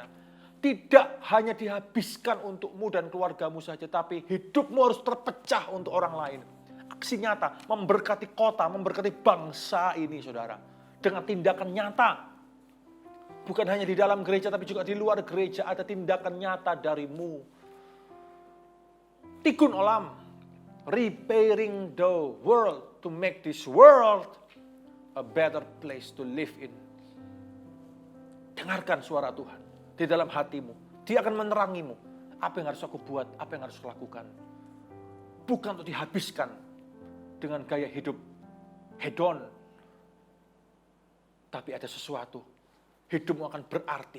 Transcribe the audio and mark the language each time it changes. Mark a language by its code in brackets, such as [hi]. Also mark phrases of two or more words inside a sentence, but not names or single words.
[id] Tidak hanya dihabiskan untukmu dan keluargamu saja, tapi hidupmu harus terpecah untuk orang lain. Aksi nyata, memberkati kota, memberkati bangsa ini, saudara. Dengan tindakan nyata. Bukan hanya di dalam gereja, tapi juga di luar gereja ada tindakan nyata darimu. [he] Tikkun olam. [en] Repairing the world to make this world a a better place to live in. [id] Dengarkan suara Tuhan di dalam hatimu. Dia akan menerangimu. Apa yang harus aku buat, apa yang harus aku lakukan. Bukan untuk dihabiskan dengan gaya hidup hedon. Tapi ada sesuatu. Hidupmu akan berarti.